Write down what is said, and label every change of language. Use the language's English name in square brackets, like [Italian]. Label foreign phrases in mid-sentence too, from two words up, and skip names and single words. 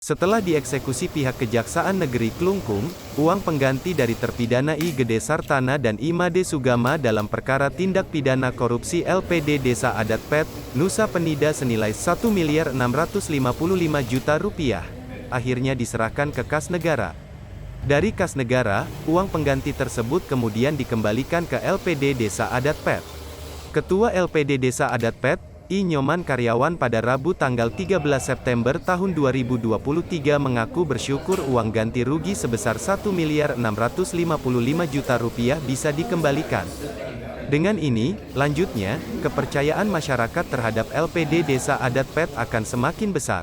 [Indonesian] Setelah dieksekusi pihak Kejaksaan Negeri Klungkung, uang pengganti dari terpidana I Gede Sartana dan I Made Sugama dalam perkara tindak pidana korupsi LPD Desa Adat Pet, Nusa Penida senilai Rp1.655.000.000, akhirnya diserahkan ke kas negara. Dari kas negara, uang pengganti tersebut kemudian dikembalikan ke LPD Desa Adat Pet. Ketua LPD Desa Adat Pet, I Nyoman Karyawan pada Rabu tanggal 13 September tahun 2023 mengaku bersyukur uang ganti rugi sebesar Rp1.655.000.000 bisa dikembalikan. Dengan ini, lanjutnya, kepercayaan masyarakat terhadap LPD Desa Adat Pet akan semakin besar.